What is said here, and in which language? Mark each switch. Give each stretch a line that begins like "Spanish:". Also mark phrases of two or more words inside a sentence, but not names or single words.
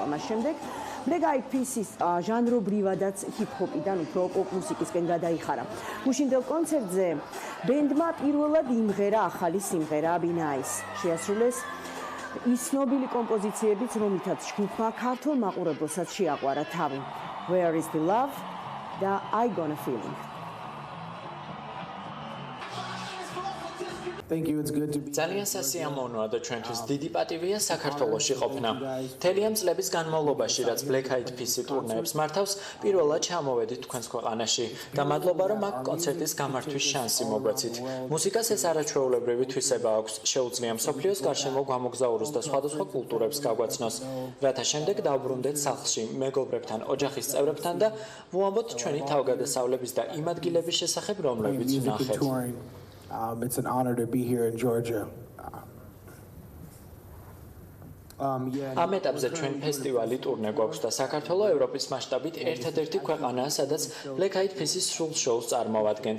Georgian: მას შემდეგ Black Eyed Peas-ის ჟანრობრივადაც ჰიპ-ჰოპიდან უფრო პოპ მუსიკისკენ გადაიხარა. გუშინდელ კონცერტზე ბენდმა პირველად იმღერა ახალი სიმღერა Be Nice. შეასრულეს ის ცნობილი კომპოზიციებიც, რომლითაც ჯგუფმა ქართულ მაყურებელსაც შეაყვარა თავი. Where is the love და I got a feeling. ძალიან სასიამოვნოა და ჩვენთვის დიდი პატივია საქართველოში ყოფნა. მთელი ამ წლების განმავლობაში, რაც Black Eyed Peas-ი ტურნეებს მართავს, პირველად ჩამოვედით თქვენს ქვეყანაში და მადლობა, რომ აქ კონცერტის გამართვის შანსი მოგვეცით. მუსიკას ეს არაჩვეულებრივი თვისება აქვს, შეუძლია მსოფლიოს გარშემო გამოგზაუროს და სხვადასხვა კულტურებს გაგვაცნოს, რათა შემდეგ დავბრუნდეთ სახლში, მეგობრებთან, ოჯახის წევრებთან და ვუამბოთ ჩვენი თავგადასავლების და იმ ადგილების შესახებ, რომლებიც ვნახეთ.
English: It's an honor to be here in Georgia.
Georgian: ამ ეტაპზე ჩვენ ფესტივალი ტურნე გვაქვს და საქართველოს ევროპის მასშტაბით ერთადერთი ქვეყანაა, სადაც Black Eyed Peas-ის სრულ შოუს წარმოვადგენთ.